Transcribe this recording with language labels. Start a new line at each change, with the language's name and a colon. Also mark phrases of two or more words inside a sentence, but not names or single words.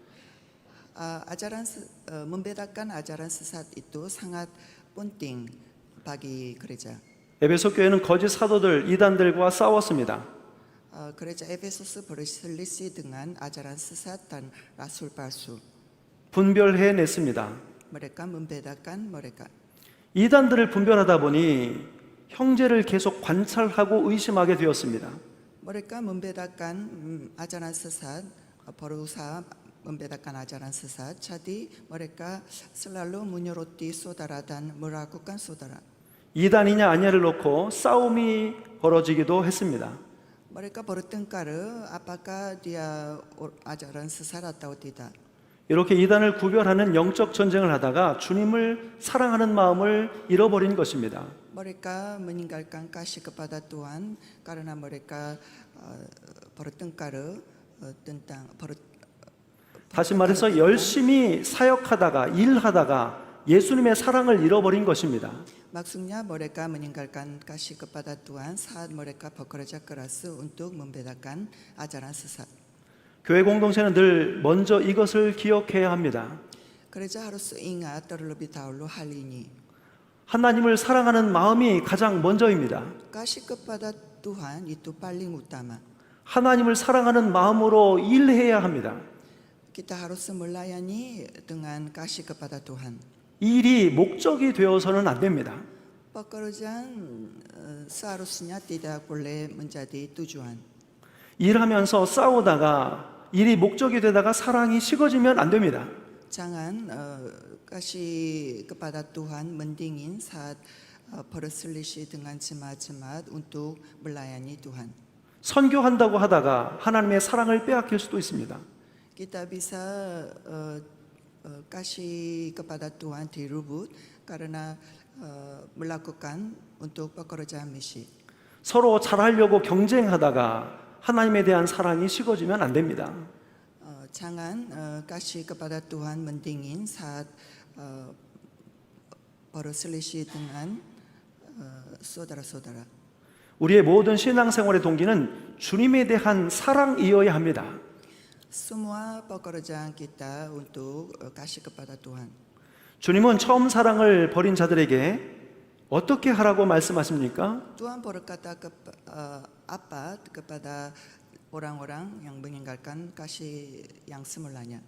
Indonesian: Membedakan ajaran sesat itu sangat penting bagi gereja.
Korean: 에베소 교회는 거짓 사도들 이단들과 싸웠습니다.
Indonesian: Gereja Efesus berselisih dengan ajaran sesat dan rasul palsu.
Korean: 분별해냈습니다.
Indonesian: Mereka membedakan mereka.
Korean: 이단들을 분별하다 보니 형제를 계속 관찰하고 의심하게 되었습니다.
Indonesian: Mereka membedakan ajaran sesat, berusaha membedakan ajaran sesat. Jadi mereka selalu menyoroti saudara dan meragukan saudara.
Korean: 이단이냐 아니냐를 놓고 싸움이 벌어지기도 했습니다.
Indonesian: Mereka bertengkar apakah dia ajaran sesat atau tidak.
Korean: 이렇게 이단을 구별하는 영적 전쟁을 하다가 주님을 사랑하는 마음을 잃어버린 것입니다.
Indonesian: Mereka meninggalkan kasih kepada Tuhan karena mereka bertengkar tentang
Korean: 다시 말해서 열심히 사역하다가 일하다가 예수님의 사랑을 잃어버린 것입니다.
Indonesian: Maksudnya mereka meninggalkan kasih kepada Tuhan saat mereka bekerja keras untuk membedakan ajaran sesat.
Korean: 교회 공동체는 늘 먼저 이것을 기억해야 합니다.
Indonesian: Gereja harus ingat terlebih dahulu hal ini.
Korean: 하나님을 사랑하는 마음이 가장 먼저입니다.
Indonesian: Kasih kepada Tuhan itu paling utama.
Korean: 하나님을 사랑하는 마음으로 일해야 합니다.
Indonesian: Kita harus melayani dengan kasih kepada Tuhan.
Korean: 일이 목적이 되어서는 안 됩니다.
Indonesian: Pekerjaan seharusnya tidak boleh menjadi tujuan.
Korean: 일하면서 싸우다가 일이 목적이 되다가 사랑이 식어지면 안 됩니다.
Indonesian: Jangan kasih kepada Tuhan mendingin saat berselisih dengan jemaat-jemaat untuk melayani Tuhan.
Korean: 선교한다고 하다가 하나님의 사랑을 빼앗길 수도 있습니다.
Indonesian: Kita bisa kasih kepada Tuhan direbut karena melakukan untuk pekerjaan misi.
Korean: 서로 잘하려고 경쟁하다가 하나님에 대한 사랑이 식어지면 안 됩니다.
Indonesian: Jangan kasih kepada Tuhan mendingin saat berselisih dengan saudara-saudara.
Korean: 우리의 모든 신앙생활의 동기는 주님에 대한 사랑이어야 합니다.
Indonesian: Semua pekerjaan kita untuk kasih kepada Tuhan.
Korean: 주님은 처음 사랑을 버린 자들에게 어떻게 하라고 말씀하십니까?
Indonesian: Tuhan berkata apa kepada orang-orang yang meninggalkan kasih yang semulanya.